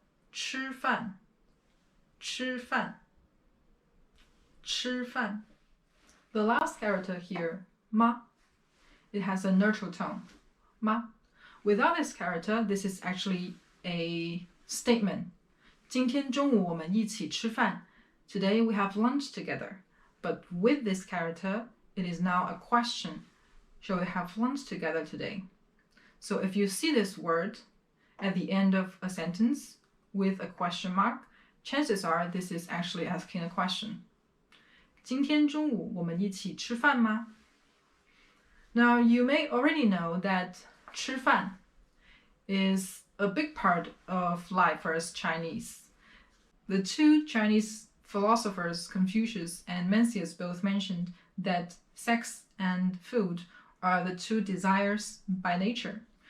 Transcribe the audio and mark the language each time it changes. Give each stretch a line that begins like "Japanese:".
Chinese: 吃饭, 吃饭.吃饭.
English: The last character here, 妈, it has a neutral tone.
Chinese: 妈.
English: Without this character, this is actually a statement.
Chinese: 今天中午我们一起吃饭.
English: Today we have lunch together. But with this character, it is now a question. Shall we have lunch together today? So if you see this word at the end of a sentence with a question mark, chances are this is actually asking a question.
Chinese: 今天中午我们一起吃饭吗?
English: Now, you may already know that 吃饭 is a big part of life for us Chinese. The two Chinese philosophers, Confucius and Mencius, both mentioned that sex and food are the two desires by nature.